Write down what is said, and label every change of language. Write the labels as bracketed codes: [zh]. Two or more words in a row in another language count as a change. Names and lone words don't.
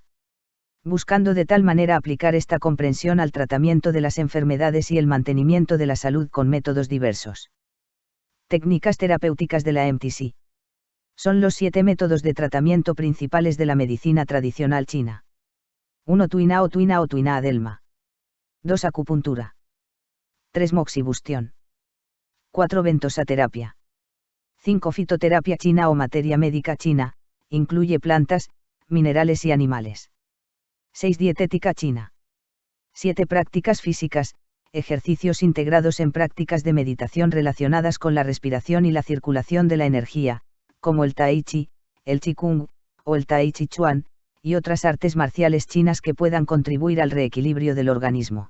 [es] Buscando de tal manera aplicar esta comprensión al tratamiento de las enfermedades y el mantenimiento de la salud con métodos diversos. Técnicas terapéuticas de la MTC. Son los 7 métodos de tratamiento principales de la medicina tradicional china. 1. Tuina o tuina adelma. 2. Acupuntura. 3. Moxibustión. 4. Ventosaterapia. 5. Fitoterapia china o materia médica china, incluye plantas, minerales y animales. 6. Dietética china. 7. Prácticas físicas, ejercicios integrados en prácticas de meditación relacionadas con la respiración y la circulación de la energía, como el Tai Chi, el Qigong, o el Tai Chi Chuan, y otras artes marciales chinas que puedan contribuir al reequilibrio del organismo.